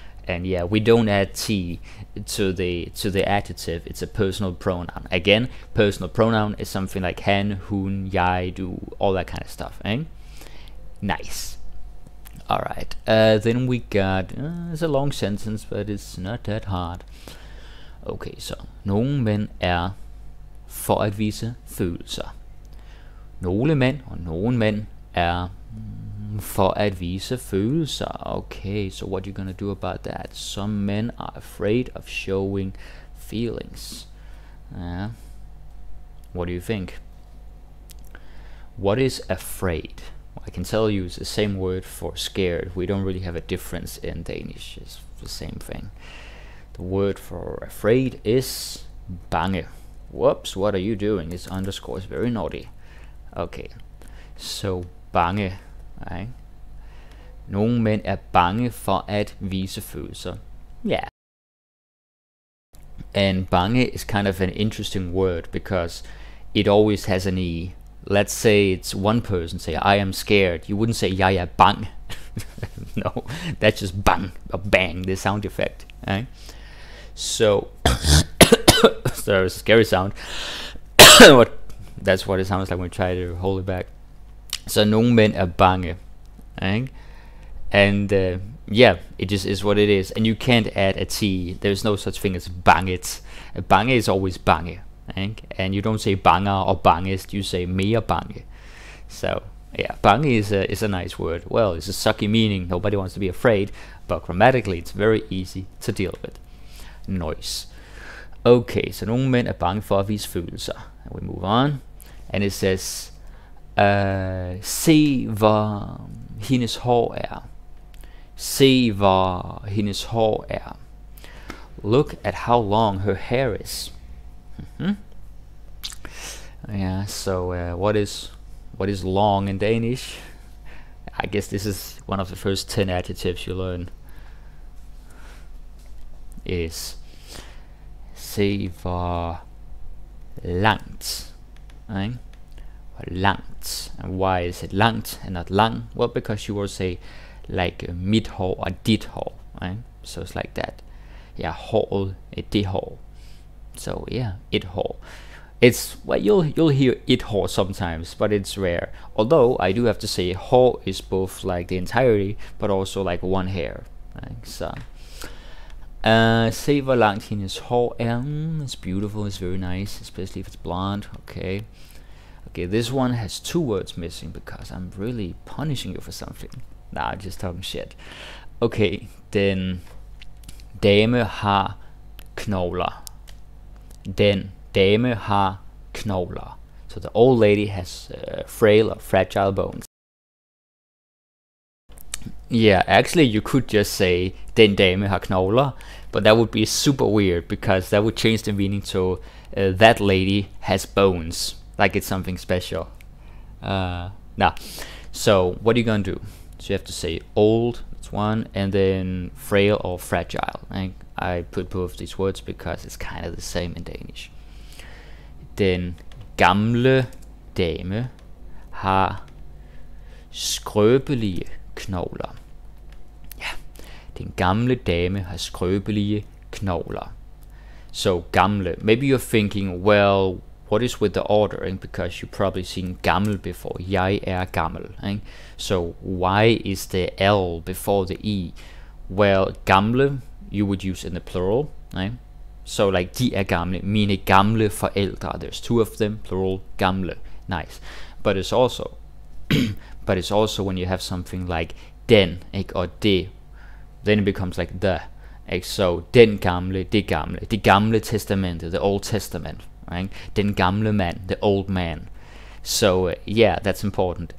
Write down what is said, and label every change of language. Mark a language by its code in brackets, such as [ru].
[en] And yeah, we don't add T to the adjective, it's a personal pronoun. Again, personal pronoun is something like han, hun, jeg, du, all that kind of stuff, eh? Nice. Alright, then we got, it's a long sentence, but it's not that hard. [da] Okay, so, nogle mænd er for at vise følelser. Nogle mænd og nogle mænd er for at vise følelser. [en] Okay, so what are you gonna do about that? Some men are afraid of showing feelings. What do you think? What is afraid? I can tell you it's the same word for scared. We don't really have a difference in Danish. It's the same thing. The word for afraid is bange. Whoops, what are you doing? This underscore is very naughty. Okay, so bange. Right? [da] Nogle mænd er bange for at vise følelser. [en] Yeah. And bange is kind of an interesting word because it always has an E. Let's say it's one person, say I am scared. You wouldn't say [da] jeg er bang. [en] No, that's just bang or bang, the sound effect. Right? So, sorry, it's a scary sound. That's what it sounds like when we try to hold it back. So [da] nogle mænd er bange. [en] Right? And yeah, it just is what it is. And you can't add a T. There's no such thing as banget. Bange is always bange. Right? And you don't say banger or bangest, you say [da] mere bange. [en] So yeah, bange is a nice word. Well, it's a sucky meaning. Nobody wants to be afraid. But grammatically, it's very easy to deal with. Noise. [da] Okay, so nogle mænd er bange for at vise følelser. [en] And we move on. And it says, [da] se hvor hendes hår er. Se hvor hendes hår er. [en] Look at how long her hair is. Yeah, so what is long in Danish? I guess this is one of the first 10 adjectives you learn. [da] Is se hvor langt. Right? Langt. [en] And why is it langt and not lang? Well, because you will say like [da] mit hår [en] or [da] dit hår. [en] Right? So it's like that. Yeah, hår, [da] det hår. [en] So yeah, it hår. It's, well, you'll hear it hår sometimes, but it's rare. Although I do have to say hår is both like the entirety, but also like one hair. Right? So [da] Se hvor langt hendes hår er. [en] It's beautiful, it's very nice, especially if it's blonde. Okay. Okay, this one has 2 words missing because I'm really punishing you for something. Nah, I'm just talking shit. [da] Okay, den dame har knogler. Den dame har knogler. [en] So the old lady has frail or fragile bones. Yeah, actually you could just say [da] den dame har knogler, [en] but that would be super weird because that would change the meaning to that lady has bones, like it's something special. Nah. So what are you gonna do? So you have to say old, that's one, and then frail or fragile. I put both these words because it's kind of the same in Danish. [da] Den gamle dame har skrøbelige knogler. Ja, den gamle dame har skrøbelige knogler. [en] So gamle, maybe you're thinking, well, what is with the ordering? Because you've probably seen gammel before. [da] Jeg er gammel. [en] So why is the L before the E? Well, gamle you would use in the plural. [da] So like de er gamle, mine gamle forældre. [en] There's 2 of them, plural, gamle. Nice. But it's also when you have something like den, or det, then it becomes like the. [da] So den gamle, det gamle testamentet, [en] the Old Testament. [da] Den gamle mand, [en] the old man. So yeah, that's important.